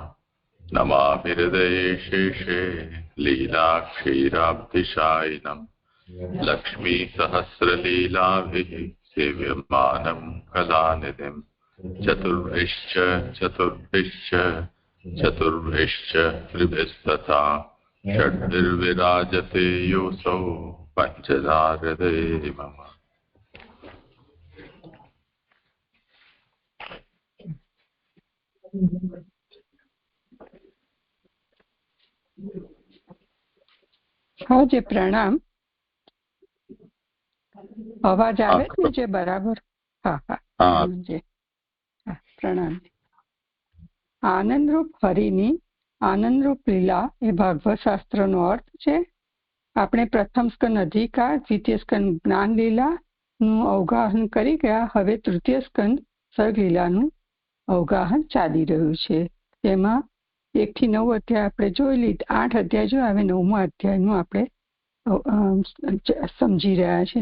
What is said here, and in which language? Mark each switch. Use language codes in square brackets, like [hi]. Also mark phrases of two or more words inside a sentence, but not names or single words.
[sa] नमामि हृदये शेषे लीलाक्षीराब्धिशायिनं लक्ष्मीसहस्रलीलाभिः सेव्यमानं कलानिधिं। चतुर्भिश्च त्रिभिस्तथा षड्भिर्विराजते योऽसौ पञ्चधा हृदये मम। [gu] હાં જી, પ્રણામ। અવાજ આવે છે બરાબર? હાં હાં જી, પ્રણામ। આનંદરૂપ હરિની આનંદરૂપ લીલા એ ભાગવત શાસ્ત્રનો અર્થ છે। આપણે પ્રથમ સ્કંદ અધિકાર, દ્વિતીય સ્કંદ જ્ઞાન લીલાનું અવગાહન કરી ગયા. હવે તૃતીય સ્કંદ સર્ગલીલાનું અવગાહન ચાલી રહ્યું છે. તેમાં 1 થી 9 અધ્યાય આપણે જોઈ લીધા. 8 અધ્યાય જોયા. હવે 9મા અધ્યાયનું આપણે સમજી રહ્યા છીએ.